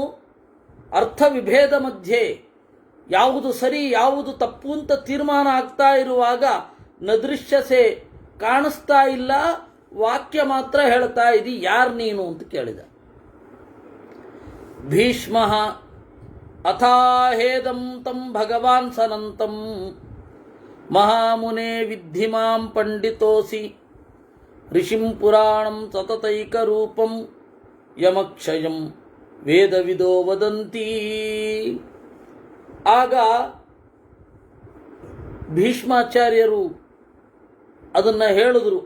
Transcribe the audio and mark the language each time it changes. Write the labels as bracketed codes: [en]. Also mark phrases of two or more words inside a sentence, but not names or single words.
[kn] ಅರ್ಥ ವಿಭೇದ ಮಧ್ಯೆ, ಯಾವುದು ಸರಿ ಯಾವುದು ತಪ್ಪು ಅಂತ ತೀರ್ಮಾನ ಆಗ್ತಾ ಇರುವಾಗ ನದೃಶ್ಯಸೆ, ಕಾಣಿಸ್ತಾ ಇಲ್ಲ, ವಾಕ್ಯ ಮಾತ್ರ ಹೇಳ್ತಾ ಇದಿ, ಯಾರು ನೀನು ಅಂತ ಕೇಳಿದ. [sa] ಭೀಷ್ಮ ಅಥಾಹೇದಂ ತಂ ಭಗವಾನ್ ಸನಂತಂ ಮಹಾಮುನೆ ವಿದ್ಧಿ ಮಾಂ ಪಂಡಿತೋಸಿ ಋಷಿಂ ಪುರಾಣಂ ಸತತೈಕರೂಪಂ ಯಮಕ್ಷಯಂ ವೇದವಿದೋ ವದಂತಿ. [kn] ಆಗ ಭೀಷ್ಮಾಚಾರ್ಯರು ಅದನ್ನು ಹೇಳಿದ್ರು.